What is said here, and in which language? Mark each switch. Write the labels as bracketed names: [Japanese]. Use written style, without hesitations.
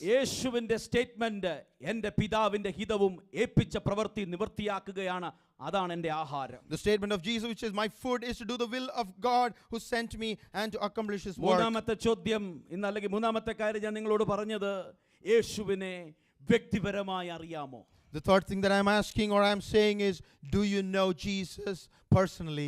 [Malayalam] യേശുവിന്റെ സ്റ്റേറ്റ്മെന്റ് എൻ്റെ പിതാവിന്റെ ഹിതവും ഏൽപ്പിച്ച പ്രവൃത്തി നിവൃത്തിയാക്കുകയാണ്, അതാണ് എൻ്റെ ആഹാരം. [English] The statement of Jesus which says, my food is to do the will of God who sent me and to accomplish his work. [Malayalam] മൂന്നാമത്തെ ചോദ്യം ഇന്ന്, അല്ലെങ്കിൽ മൂന്നാമത്തെ കാര്യം ഞാൻ നിങ്ങളോട് പറഞ്ഞത്, യേശുവിനെ വ്യക്തിപരമായി അറിയാമോ? [English] The third thing that I'm asking or I'm saying is, do you know Jesus personally?